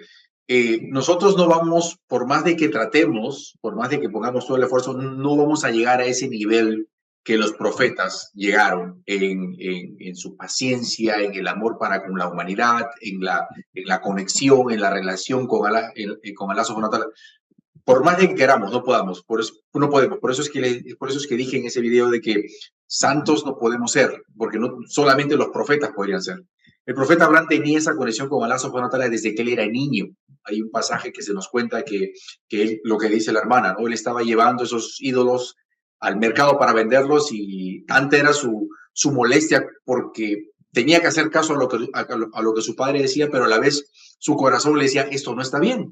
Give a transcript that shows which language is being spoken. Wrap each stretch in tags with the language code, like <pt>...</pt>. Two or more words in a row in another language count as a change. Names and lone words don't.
<es>Nosotros no vamos, por más de que tratemos, por más de que pongamos todo el esfuerzo, no vamos a llegar a ese nivel que los profetas llegaron en su paciencia, en el amor para con la humanidad, en la conexión, en la relación con</es> <ar>الله سبحانه وتعالى.</ar> <es>Por más de que queramos, no podamos, no podemos. Por eso es que dije en ese video de que santos no podemos ser, porque no solamente los profetas podrían ser. El profeta Abraham tenía esa conexión con</es> <ar>الله سبحانه وتعالى</ar> <es>desde que él era niño. Hay un pasaje que se nos cuenta que él, lo que dice la hermana, ¿no? Él estaba llevando esos ídolos al mercado para venderlos y tanta era su molestia porque tenía que hacer caso a lo que su padre decía, pero a la vez su corazón le decía, esto no está bien.</es>